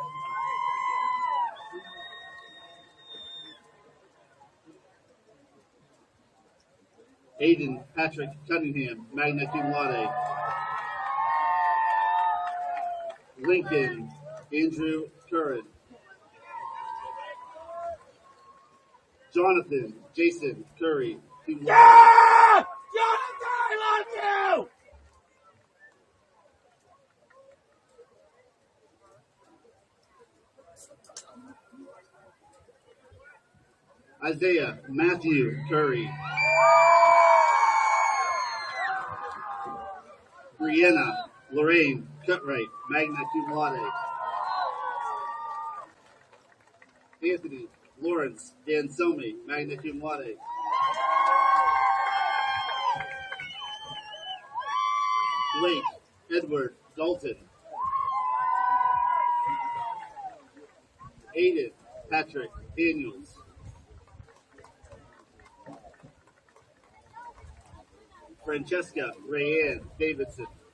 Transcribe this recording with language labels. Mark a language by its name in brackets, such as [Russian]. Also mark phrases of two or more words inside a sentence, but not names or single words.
[English] Aiden Patrick Cunningham, [Latin] magna cum laude. [English] Lincoln Andrew Curran. Jonathan Jason Curry, [Latin] cum laude. [English] Yeah! Jonathan, I love you! Isaiah Matthew Curry. Brianna Lorraine Cutright, [Latin] magna cum laude. [English] Anthony Lawrence Dansomi, [Latin] magna cum laude. [English] Blake Edward Dalton. Aiden Patrick Daniels. Francesca Rayanne Davidson.